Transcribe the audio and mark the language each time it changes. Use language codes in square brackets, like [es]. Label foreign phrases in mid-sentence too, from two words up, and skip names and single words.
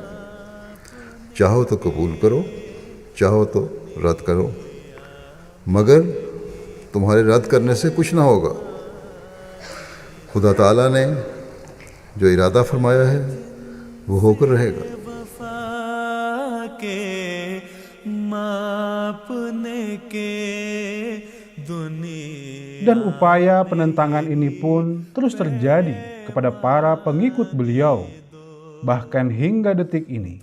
[ur] چاہو تو قبول کرو، چاہو تو رد کرو، مگر تمہارے رد کرنے سے کچھ نہ ہوگا. خدا تعالیٰ نے جو ارادہ فرمایا ہے وہ ہو کر رہے گا. [id] Dan upaya penentangan ini pun terus terjadi kepada para pengikut beliau, bahkan hingga detik ini.